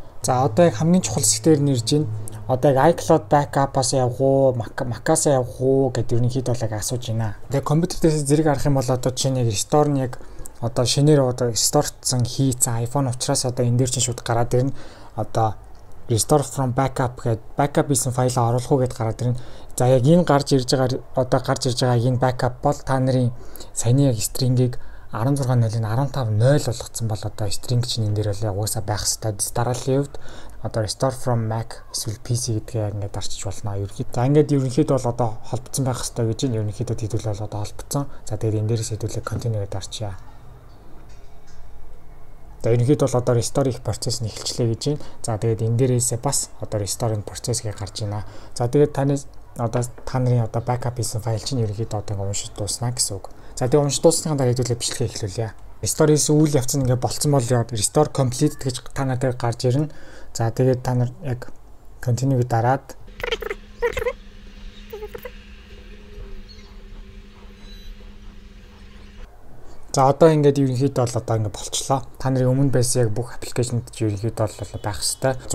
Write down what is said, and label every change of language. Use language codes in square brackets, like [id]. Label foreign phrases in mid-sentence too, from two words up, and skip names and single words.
[mn] За одоо яг хамгийн чухал хэсгээр нэрж байна. Одоо яг iCloud backup-аас явах уу, Mac-аас явах уу гэдэг ерөнхийдөө бол яг асууж байна. Тэгээ компьютер дээрээс зэрэг харах юм бол одоо чинь яг restore нь яг одоо шинээр одоо ресторцсон хийцэн iPhone учраас одоо энэ дээр чинь шууд гараад ирнэ. Одоо [en] restore from backup [mn] гэдэг backup хийсэн файлаа оруулах уу гэдээ гараад ирнэ. За яг энэ гарч ирж байгаа энэ backup бол та нарын саяны яг string-ийг 16.0-ыг 15.0 болгоцсон бол одоо string чинь энэ дээр бол угаасаа байх хэрэгтэй. Дарааллын хувьд одоо [en] restore from Mac [mn] эсвэл PC гэдгээ ингээд дарчиж болно. Ерөнхийдөө за ингээд ерөнхийдөө бол одоо холбогдсон байх хэрэгтэй гэж энэ ерөнхийдөө хэдүүл бол одоо холбогдсон. За тэгээд энэ дээрээс хэдүүлээ continue гэдээ дарчия. За ерөнхийдөө бол одоо restore их процесс нь эхэлчлээ гэж байна. За тэгээд энэ дээрээс бас одоо restore-ing процесс гэж гарч байна. За тэгээд та нарын одоо backup хийсэн файл чинь ерөнхийдөө одоо уншиж дуусна гэсэн үг. За тэгээ уншиж дуусныхаа дараа хэдүүлээ бичлэгээ эхлүүлье. Restore хийсэн үйл явц нь ингээ болцсон бол [en] restore completed [mn] гэж та нартай гарч ирнэ. За тэгээд та нар яг continue дараад за одоо ингээд ерөнхийдөө бол одоо ингээ болчлоо. Та нарын өмнө байсан яг бүх аппликейшнууд ч ерөнхийдөө бол байх хэвээр.